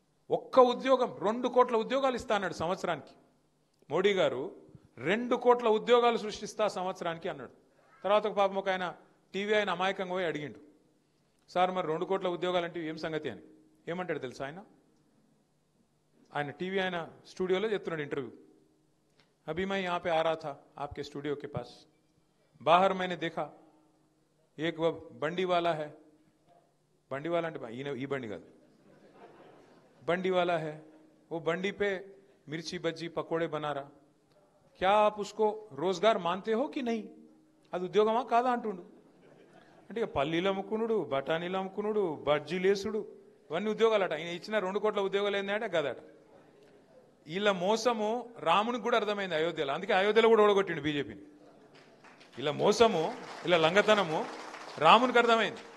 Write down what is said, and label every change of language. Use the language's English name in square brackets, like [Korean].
[Telugu] ఒక్క ఉద్యోగం 2 కోట్ల ఉద్యోగాలు ఇస్తా అన్నాడు సంవత్సరానికి మోడీ గారు. 2 కోట్ల ఉద్యోగాలు సృష్టిస్తా సంవత్సరానికి అన్నాడు. తర్వాత ఒక పాపం ఒక ఆయన టీవీ ఆయన అమాయకంగా పోయి అడిగిండు, సార్ మరి 2 కోట్ల ఉద్యోగాలు అంటే ఏం సంగతి అని. ఏమంటాడు తెలుసా ఆయన టీవీ ఆయన స్టూడియోలో చెప్తున్నాడు ఇంటర్వ్యూ. [Hindi] अभी मैं यहाँ पे आ रहा था आपके स्टूडियो के पास, बाहर मैंने देखा एक वो बंडी वाला है, बंडी वाला ई बंडी का बंडी वाला है, वो बंडी पे मिर्ची बज्जी पकोड़े बना रहा. क्या आप उसको रोजगार मानते हो कि नहीं? [Telugu] అది ఉద్యోగమా కాదా అంటుండు. అంటే ఇక పల్లీలు అమ్ముకునుడు, బఠానీలు అమ్ముకునుడు, బజ్జీలేసుడు, ఇవన్నీ ఉద్యోగాలట. ఆయన ఇచ్చిన 2 కోట్ల ఉద్యోగాలు ఏంటంటే గదట. వీళ్ళ మోసము రామునికి కూడా అర్థమైంది అయోధ్యలో. అందుకే అయోధ్యలో కూడా ఓడగొట్టిండు బీజేపీని. ఇలా మోసము, ఇలా లంగతనము రామునికి అర్థమైంది.